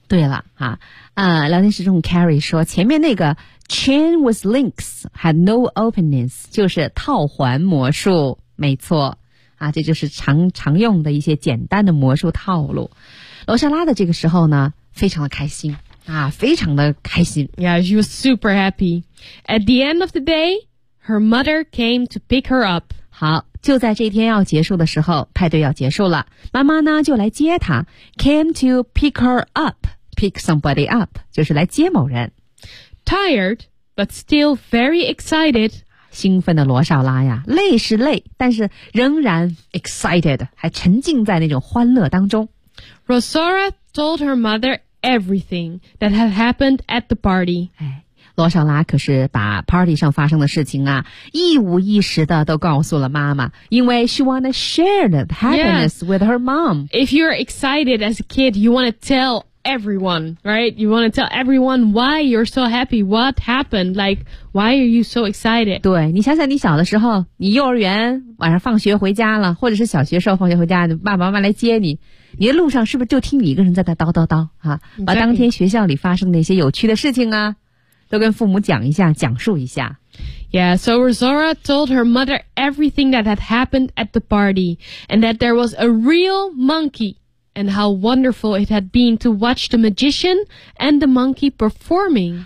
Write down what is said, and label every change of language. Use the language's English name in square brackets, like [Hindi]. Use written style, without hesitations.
[Chinese] 对了、啊聊天室中 Carrie 说前面那个 [English] chain with links had no openings [Chinese] 就是套环魔术没错、啊、这就是 常用的一些简单的魔术套路罗莎拉的这个时候呢非常的开心啊，非常的开心。 [English] Yeah, she was super happy. At the end of the day, her mother came to pick her up. [Chinese] 好，就在这天要结束的时候，派对要结束了，妈妈呢就来接她。 [English] Came to pick her up, pick somebody up, [Chinese] 就是来接某人。 [English] Tired, but still very excited. [Chinese] 兴奋的罗少拉呀，累是累，但是仍然 excited, 还沉浸在那种欢乐当中。 [English] Rosora told her mother. Everything that had happened at the party. [Chinese] 哎，罗莎拉可是把 party 上发生的事情啊，一五一十的都告诉了妈妈，因为 [English] she wanted to share the happiness with her mom. If you're excited as a kid, you want to tell everyone, right? You want to tell everyone why you're so happy, what happened, like why are you so excited? [Chinese] 对，你想想你小的时候，你幼儿园晚上放学回家了，或者是小学时候放学回家，爸爸妈妈来接你。你的路上是不是就听你一个人在那叨叨叨、啊、把当天学校里发生那些有趣的事情啊都跟父母讲一下讲述一下 [English] Yeah, so Rosora told her mother everything that had happened at the party and that there was a real monkey and how wonderful it had been to watch the magician and the monkey performing